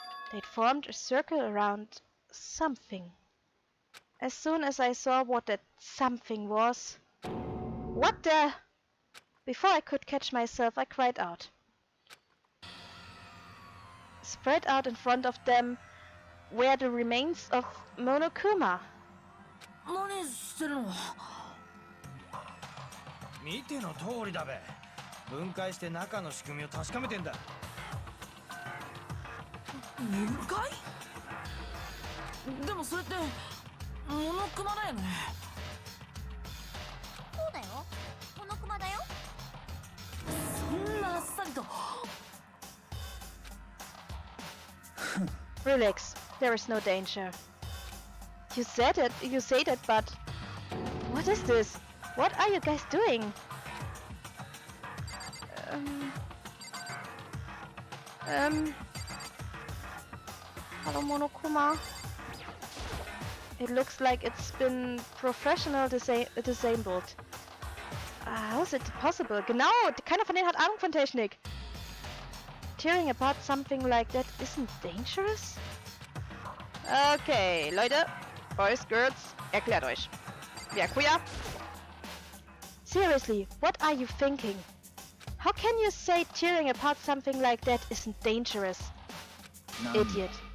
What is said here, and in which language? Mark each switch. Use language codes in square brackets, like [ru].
[en] They'd formed a circle around something. As soon as I saw what that something was... What the... Before I could catch myself, I cried out. Spread out in front of them were the remains of Monokuma. [ja] 何してるの？見ての通りだべ分解して中の仕組みを確かめてんだ分解？でもそれってモノクマだよね。そうだよ。モノクマだよ。そんなあっさりと。 [en] Relax, there is no danger. You say that, but... What is this? What are you guys doing? Hello, Monokuma. It looks like it's been professional disabled. How is it possible? [de] Genau, keiner von denen hat Ahnung von Technik. [en] Tearing apart something like that isn't dangerous? [de] Okay, Leute, Boys, Girls, erklärt euch. [en] Byakuya? Seriously, what are you thinking? How can you say tearing apart something like that isn't dangerous? Idiot.